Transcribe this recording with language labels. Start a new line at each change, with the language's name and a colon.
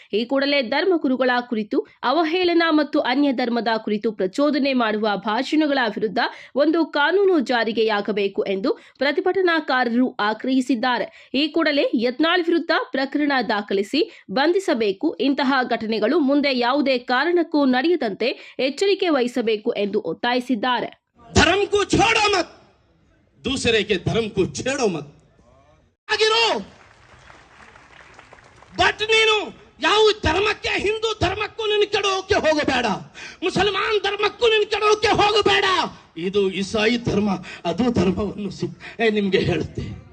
Kannada: ಈ ಕೂಡಲೇ ಧರ್ಮಗುರುಗಳ ಕುರಿತು ಅವಹೇಳನ ಮತ್ತು ಅನ್ಯ ಧರ್ಮದ ಕುರಿತು ಪ್ರಚೋದನೆ ಮಾಡುವ ಭಾಷಣಗಳ ವಿರುದ್ಧ ಒಂದು ಕಾನೂನು ಜಾರಿಗೆಯಾಗಬೇಕು ಎಂದು ಪ್ರತಿಭಟನಾಕಾರರು ಆಗ್ರಹಿಸಿದ್ದಾರೆ. ಈ ಕೂಡಲೇ ಯತ್ನಾಳ್ ವಿರುದ್ಧ ಪ್ರಕರಣ ದಾಖಲಿಸಿ ಬಂಧಿಸಬೇಕು. ಇಂತಹ ಘಟನೆಗಳು ಮುಂದೆ ಯಾವುದೇ ಕಾರಣಕ್ಕೂ ನಡೆಯದಂತೆ ಎಚ್ಚರಿಕೆ ವಹಿಸಬೇಕು ಎಂದು ಒತ್ತಾಯಿಸಿದ್ದಾರೆ.
Hindi: धर्म को छोड़ो मत, दूसरे के धर्म को छेड़ो मत.
Kannada: ಆಗಿರೋ ಬಟ್ ನೀನು ಯಾವ ಧರ್ಮಕ್ಕೆ, ಹಿಂದೂ ಧರ್ಮಕ್ಕೂ ನಿನ್ನ ಕೆಡೋಕೆ ಹೋಗಬೇಡ, ಮುಸಲ್ಮಾನ್ ಧರ್ಮಕ್ಕೂ ನಿನ್ನ ಕೆಡೋಕೆ ಹೋಗಬೇಡ. ಇದು ಇಸಾಯಿ ಧರ್ಮ, ಅದು ಧರ್ಮವನ್ನು ನಿಮ್ಗೆ ಹೇಳುತ್ತೆ.